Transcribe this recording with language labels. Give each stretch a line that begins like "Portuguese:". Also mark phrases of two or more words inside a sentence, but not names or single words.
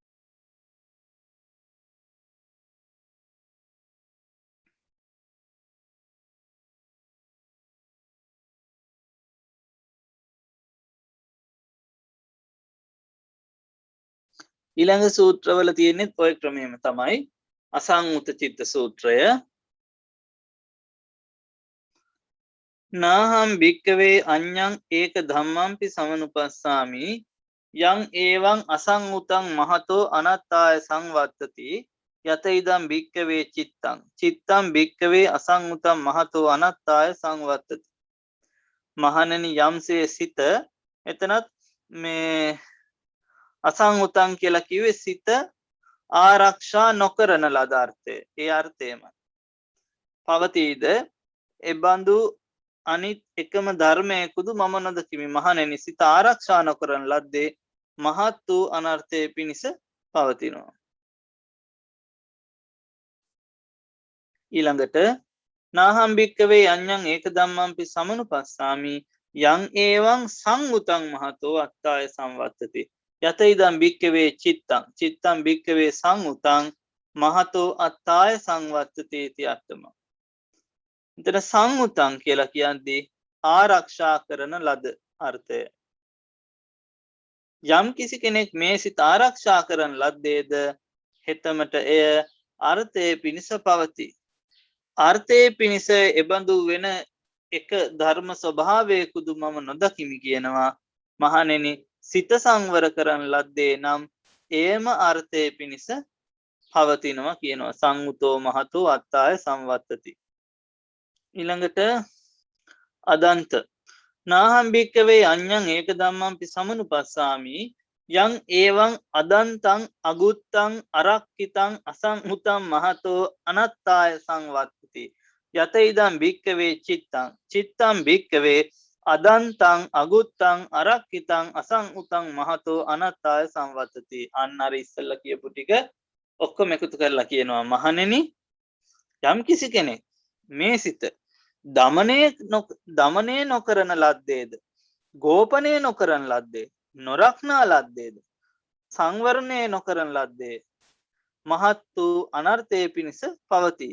Sinhala: ඊළඟ සූත්‍රවල තියෙන්නේ ඔය ක්‍රමයම තමයි.
Pali: අසංඋත චිත්ත සූත්‍රය. නාහම් භික්කවේ අඤ්ඤං ඒක ධම්මම්පි සමනුපස්සාමි යං ඒවං අසංඋතං මහතෝ අනත්තාය සංවත්තති යත ඉදං භික්කවේ චිත්තං භික්කවේ අසංඋතං මහතෝ අනත්තාය සංවත්තති.
Sinhala: මහණෙනි යම්සේ සිත එතනත් මේ අසංඋතං කියලා කිව්වේ සිත ආරක්ෂා නොකරන ලද අර්ථය. ඒ අර්ථයම පවතීද එබඳු අනිත් එකම ධර්මයකුදු මම නොදකිමි. මහණෙනි සිත ආරක්ෂා නොකරන ලද්දේ මහත් වූ අනර්ථයේ පිණිස පවතිනවා.
Pali: ඊළඟට නාහම් භික්කවේ අඤ්ඤං ඒක ධම්මම්පි සමනුපස්සාමි යං ඒවං සංඋතං මහතෝ අත්තාය සංවත්තති යත ඉදං භික්කවේ චිත්තං භික්කවේ සංඋතං මහතෝ අත්තාය සංවත්තති इति අර්ථම.
Sinhala: එතන සංඋතං කියලා කියන්නේ ආරක්ෂා කරන ලද අර්ථය. යම් කිසි කෙනෙක් මේ සිත ආරක්ෂා කරන ලද්දේද හෙතමට එය අර්ථයේ පිණිස පවතී. අර්ථයේ පිණිස එබඳු වෙන එක ධර්ම ස්වභාවයකුදු මම නොදකිමි කියනවා. මහණෙනි සිත සංවර කරන ලද්දේ නම් එයම අර්ථයේ පිණිස පවතිනවා කියනවා.
Pali: සංඋතෝ මහතෝ අත්තාය සංවත්තති. ඊළඟට අදන්ත නාහම් භික්කවේ අඤ්ඤං ඒක ධම්මම්පි සමනුපස්සාමි යං ඒවං අදන්තං අගුත්තං අරක්ඛිතං අසංඋතං මහතෝ අනත්තාය සංවත්තති යත ඉදං භික්කවේ චිත්තං භික්කවේ අදන්තං අගුත්තං අරක්ඛිතං අසංඋතං මහතෝ අනත්තාය සංවත්තති.
Sinhala: අන්න අර ඉස්සෙල්ලා කියපු ටික ඔක්කොම එකතු කරලා කියනවා. මහණෙනි යම් කිසි කෙනෙක් මේ සිත දමනය නොකරන ලද්දේද ගෝපනය නොකරන ලද්දේ නොරක්නා ලද්දේද සංවරණය නොකරන ලද්දේ මහත් වූ අනර්ථයේ පිණිස පවතී.